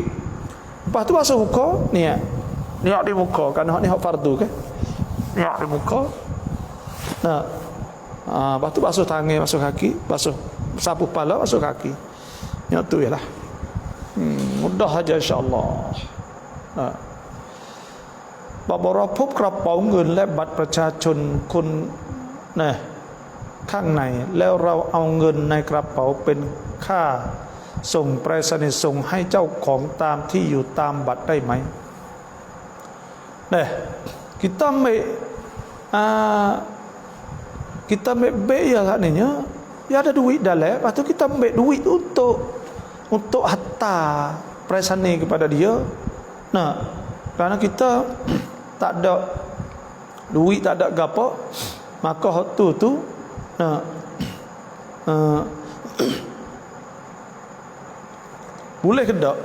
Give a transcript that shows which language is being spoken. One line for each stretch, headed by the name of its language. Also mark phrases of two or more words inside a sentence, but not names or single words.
Malay: Lepas tu basuh muka, niat di muka, kerana ni hak fardu kan. Niat di muka. Lepas tu basuh tangan, basuh kaki, basuh sapu kepala, basuh kaki. Niat tu ialah. Mudah aja insya-Allah.
Thai: บอบรพบกระเป๋าเงินและบัตรประชาชนคนข้างในแล้วเราเอาเงินในกระเป๋าเป็นค่าส่งไปรษณีย์ส่งให้เจ้าของตามที่อยู่ตามบัตรได้ไหม
Malay: kita ambil biaya katanya Ya ada duit dalam, lepas tu kita ambil duit tu untuk hantar perasaan ni kepada dia. Nah, kerana kita tak ada duit, tak ada gapo, maka hak tu nah boleh ke tak?